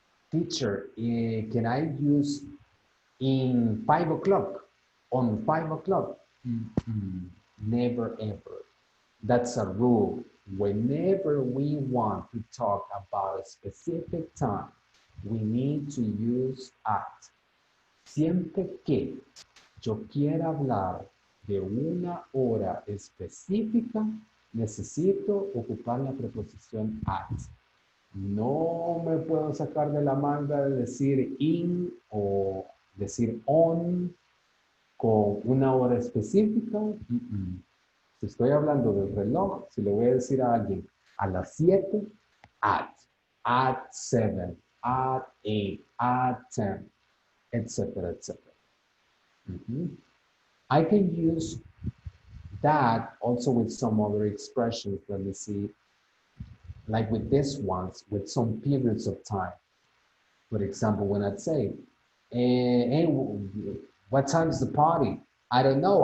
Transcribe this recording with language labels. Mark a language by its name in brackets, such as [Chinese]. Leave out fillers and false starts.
[English] Teacher, can I use in 5 o'clock, on 5 o'clock? Never ever. That's a rule. Whenever we want to talk about a specific time, we need to use at. [Spanish] Siempre que yo quiera hablar de una hora específica, necesito ocupar la preposición at. No me puedo sacar de la manga de decir in o decir on con una hora específica. Si estoy hablando del reloj, si le voy a decir a alguien a las 7, [English] at 7, at 8, at 10, [Spanish] etc., etc. [English] I can use that also with some other expressions. Let me see, like with this ones, with some periods of time. For example, when I'd say, hey, what time is the party? I don't know.